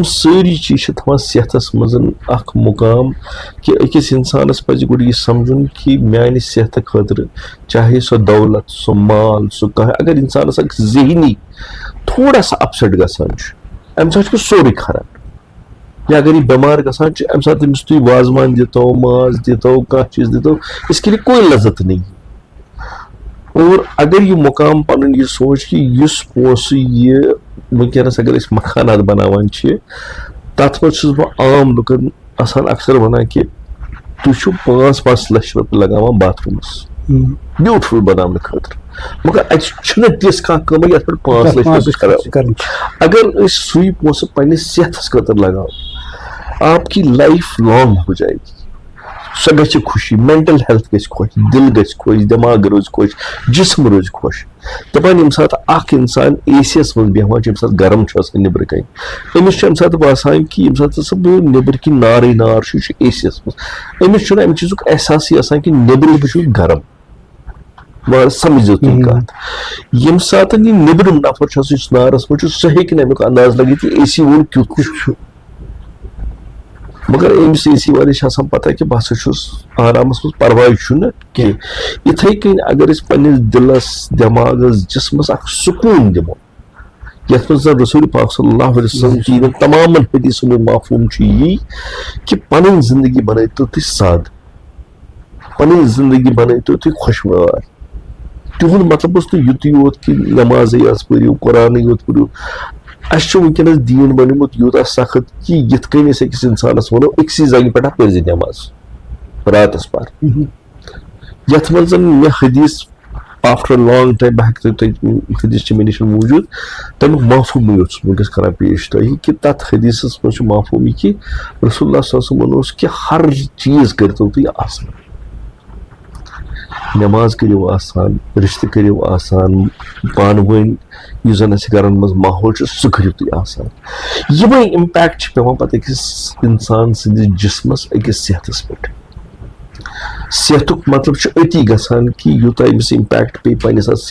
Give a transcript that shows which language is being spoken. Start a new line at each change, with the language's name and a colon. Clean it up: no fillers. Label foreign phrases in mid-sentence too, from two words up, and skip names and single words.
Kashmiri: سٲری چیٖز چھِ تھاوان صحتس منٛز اکھ مُقام کہِ أکِس اِنسانس پزِ گۄڈٕ یہِ سمجُن کہِ میانہِ صحتہٕ خٲطرٕ چاہے سۄ دولت سُہ مال سُہ کانٛہہ اگر اِنسانس اکھ ذہنی تھوڑا سا اپسیٹ گژھان چھُ امہِ ساتہٕ چھُ سورُے خراب یا اگر یہِ بٮ۪مار گژھان چھُ امہِ ساتہٕ أمِس تُہۍ وازوان دِتو ماز دِتو کانٛہہ چیٖز دِتو
Urdu: اس کے لیے کوئی لذت نہیں اور
Kashmiri: اگر یہِ مُقام پنُن یہِ سونٛچ کہِ یُس پونٛسہٕ یہِ وٕنکیٚنس اگر أسۍ مکانات بناوان چھِ تتھ منٛز چھُس بہٕ عام لُکن آسان اکثر ونان کہِ تُہۍ چھِو 5-5 لچھ رۄپیہِ لگاوان باتھ روٗمس بیوٗٹفل بناونہٕ خٲطرٕ مگر اتہِ چھُنہٕ تِژھ کانٛہہ کٲمٕے یتھ پٮ۪ٹھ 5 لچھ رۄپیہِ کرو اگر أسۍ سُے پونٛسہٕ پننِس صحتس خٲطرٕ لگاوو
Urdu: آپ کی لائف لانگ ہو جائے گی
Kashmiri: سۄ گژھِ خوشی
English: mental health
Kashmiri: گژھِ خۄش دِل گژھِ خۄش دٮ۪ماغ روزِ خۄش جسم روزِ خۄش دَپان ییٚمہِ ساتہٕ اکھ اِنسان اے سی یس منٛز بیٚہوان چھُ ییٚمہِ ساتہٕ گرم چھُ آسان نیٚبرٕ کَنۍ أمِس چھُ اَمہِ ساتہٕ باسان کہِ ییٚمہِ ساتہٕ ہسا بہٕ نیٚبرٕ کِنۍ نارٕے نار چھُ یہِ چھُ اے سی یس منٛز أمِس چھُنہٕ اَمہِ چیٖزُک احساسٕے آسان کہِ نیٚبرٕ بہٕ چھُس گرم سمجھو تُہۍ کَتھ ییٚمہِ ساتہٕ یہِ نیٚبرِم نفر چھُ آسان یُس نارس منٛز چھُ سُہ ہیٚکہِ نہٕ اَمیُک انداز لگٲیِتھ یہِ اے سی وول کیُتھ چھُ مگر أمِس اے سی وٲلِس چھِ آسان پتہ کہِ بہٕ ہسا چھُس آرامس منٛز پرواے چھُنہٕ کینٛہہ یِتھٕے کٔنۍ اگر أسۍ پنٕنِس دِلس دٮ۪ماغس جسمس اکھ سکوٗن دِمو یتھ منٛز زن رسول پاک صلی
Arabic: اللہ علیہ وسلم
Kashmiri: کہِ یِمن تمامن حدیثن ہُنٛد مفہوٗم چھُ یی کہِ پنٕنۍ زندگی بنٲیتو تُہۍ سادٕ پنٕنۍ زندگی بنٲیتو تُہۍ خۄشگوار تِہُنٛد مطلب اوس نہٕ یُتُے یوت کہِ نٮ۪مازٕے یٲژ پٔرِو قرآنٕے یوت پٔرِو اَسہِ چھُ وٕنکیٚنس دیٖن بنیومُت یوٗتاہ سخت کہِ یِتھ کٔنۍ أسۍ أکِس اِنسانس وَنو أکسٕے زنگہِ پٮ۪ٹھ پٔرۍ زِ نٮ۪ماز راتس پر یتھ منٛز زن مےٚ حدیث
English: after long time
Kashmiri: بہٕ ہٮ۪کہٕ تۄہہِ حدیث چھِ مےٚ نِش موٗجوٗد تمیُک مفہوٗمٕے یوت چھُس بہٕ وٕنکیٚس کران پیش تۄہہِ کہِ تتھ حدیثس منٛز چھُ مفہوٗم یہِ کہِ رسول اللہ
Arabic: صلی اللہ علیہ وسلم
Kashmiri: اوس کہِ ہر چیٖز کٔرتو تُہۍ آسان نٮ۪ماز کٔرِو آسان رِشتہٕ کٔرِو آسان پانہٕ ؤنۍ یُس زن اَسہِ گرن منٛز ماحول چھُ سُہ کٔرِو تُہۍ آسان یِمے اِمپیکٹ چھِ پیٚوان پتہٕ أکِس اِنسان سٕنٛدِس جسمس أکِس صحتس پٮ۪ٹھ صحتُک مطلب چھُ أتی گژھان کہِ یوٗتاہ أمِس اِمپیکٹ پیٚیہِ پننِس اتھ